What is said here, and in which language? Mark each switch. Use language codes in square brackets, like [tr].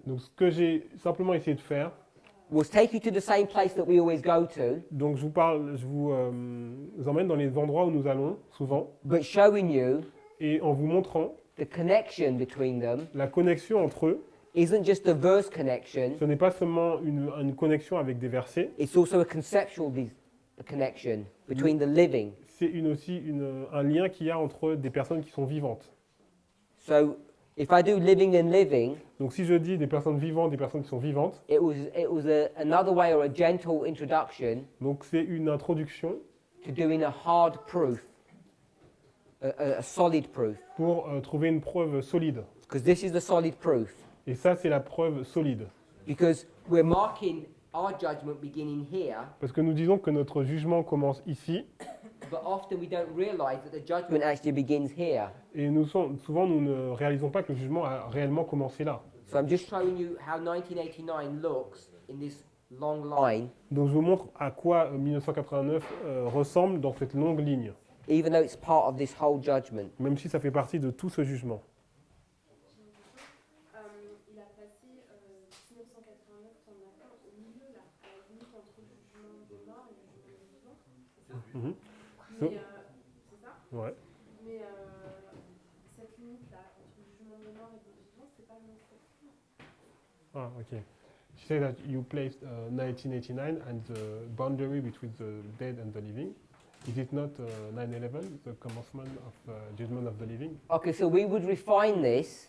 [fr] Donc ce que j'ai simplement essayé de faire, [en] was take you to the same place that we always go to, [fr] donc je vous emmène dans les endroits où nous allons souvent [en] but showing you [fr] et en vous montrant [en] the connection between them [fr] la connexion entre eux. [en] isn't just a verse connection, [fr] Ce n'est pas seulement une connexion avec des versets, [en] it's also a conceptual connection between the living. [fr] c'est un lien qu'il y a entre des personnes qui sont vivantes. [en] So if I do living and living, [fr] Donc si je dis des personnes vivantes, des personnes qui sont vivantes, [en] it was another way or a gentle introduction [fr] donc c'est une introduction [en] to doing a hard proof, a solid proof, [fr] pour trouver une preuve solide. [en] because this is the solid proof. [fr] Et ça, c'est la preuve solide. [en] Because we're marking our judgment beginning here, [fr] Parce que nous disons que notre jugement commence ici, [en] but often we don't realize that the judgment actually begins here. [fr] et souvent nous ne réalisons pas que le jugement a réellement commencé là. [en] So I'm just showing you how 1989 looks in this long line, [fr] Donc je vous montre à quoi 1989 ressemble dans cette longue ligne, [en] even though it's part of this whole judgment. [fr] même si ça fait partie de tout ce jugement. Il a placé 1989 en accord au milieu, là, à la limite entre le jugement des morts et le jugement des vivants. C'est ça Mhm. Mais, c'est ça Ouais. Mais cette limite-là, entre le jugement des morts et des vivants, c'est pas le même fait. Ah, ok. [en] She said that you placed 1989 and the boundary between the dead and the living. Is it not 9/11, the commencement of judgment of the living? Okay, so we would refine this